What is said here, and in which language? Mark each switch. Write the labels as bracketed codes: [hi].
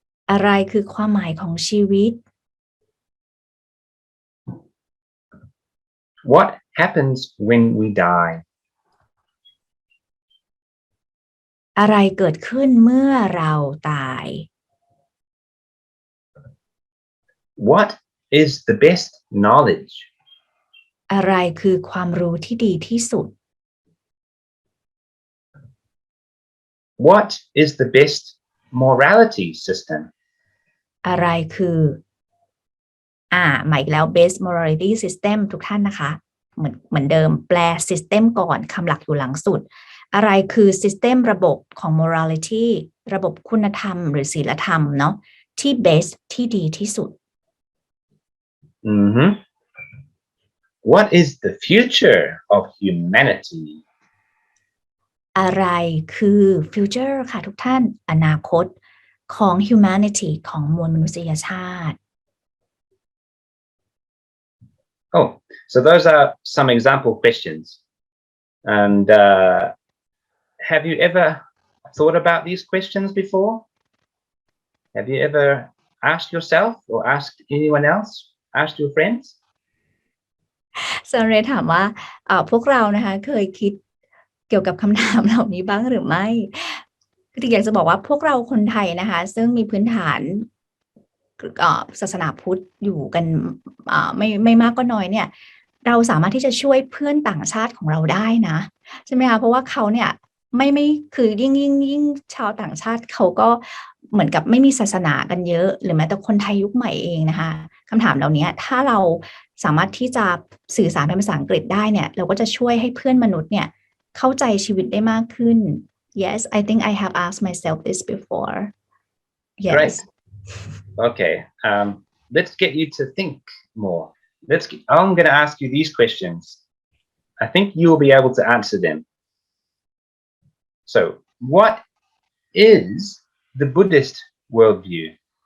[th] อะไรคือความหมายของชีวิต [en] What happens when we die? [th] อะไรเกิดขึ้นเมื่อเราตาย [en] What is the best knowledge? [th] อะไรคือความรู้ที่ดีที่สุด [en] What is the best morality system? [th] อะไรคือมาอีกแล้ว [en] best morality system [th] ทุกท่านนะคะเหมือนเดิมแปล system ก่อนคำหลักอยู่หลังสุดอะไรคือ system ระบบของ morality ระบบคุณธรรมหรือศีลธรรมเนาะที่ best ที่ดีที่สุด [en] What is the future of humanity? [th] อะไรคือ future ค่ะทุกท่านอนาคตของ humanity ของมวลมนุษยชาติ [en] Oh, so those are some example questions. And have you ever thought about these questions before? Have you ever asked yourself or asked anyone else? Asked your friends? [th] ซันเรถามว่าพวกเรานะคะเคยคิดเกี่ยวกับคำถามเหล่านี้บ้างหรือไม่คืออยากจะบอกว่าพวกเราคนไทยนะคะซึ่งมีพื้นฐาน ศาสนาพุทธอยู่กันไม่มากก็น้อยเนี่ยเราสามารถที่จะช่วยเพื่อนต่างชาติของเราได้นะใช่ไหมคะเพราะว่าเขาเนี่ยไม่คือยิ่งชาวต่างชาติเขาก็เหมือนกับไม่มีศาสนากันเยอะหรือแม้แต่คนไทยยุคใหม่เองนะคะคำถามเหล่านี้ถ้าเราสามารถที่จะสื่อสารเป็นภาษาอังกฤษได้เนี่ยเราก็จะช่วยให้เพื่อนมนุษย์เนี่ยเข้าใจชีวิตได้มากขึ้น [en] Yes I think I have asked myself this before Yes Great. Okay. Let's get you to think more. I'm going to ask you these questions. I think you'll be able to answer them. So, what is the Buddhist worldview?